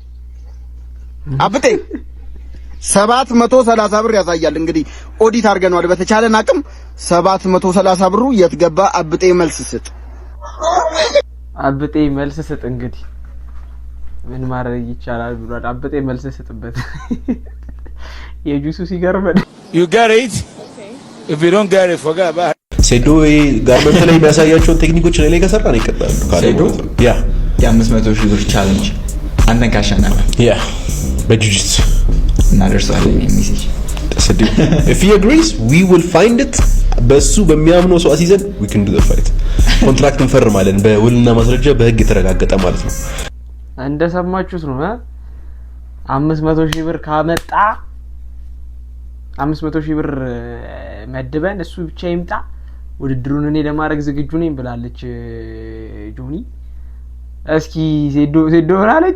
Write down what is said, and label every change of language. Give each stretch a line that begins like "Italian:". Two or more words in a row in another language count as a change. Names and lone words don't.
Amharic: 730 ብር ያሳያል። እንግዲህ ኦዲት አድርገናል። በተቻለን አቅም 730 ብሩ የት ገባ አብጤ? መልስ ስጥ አብጤ፣ መልስ ስጥ። እንግዲህ ምን ማድረግ ይቻላል ብሏል አብጤ። መልስ ስጥበት። የጁሱ ሲገርመን
English: you get it if you don't get it forget about it።
Amharic: ሴዶ ጋርመንት ላይ የሚያሳያቸውን ቴክኒኮች ላይ ከሰራ ነው ይቀጥላል። ሴዶ የ500 ሺህ ብር ቻሌንጅ አንተን ካሸነፈ በጁጂትሱ እናደርሳለን ሜሴጅ
English: if he agrees we will find it
Amharic: በሱ በሚያምነው ሰው አሲዘን
English: we can do the fight
Amharic: ኮንትራክት እንፈርማለን በውልና ማስረጃ በህግ የተረጋገጠ ማለት ነው። እንደሰማችሁት ነው 500 ሺህ ብር ካመጣ 500 ሺህ ብር መድበን እሱ ብቻ ይምጣ ውድድሩን እኔ ለማድረግ ዝግጁ ነኝ ብላለች ጆኒ። እስኪ ዜዶ ብላለች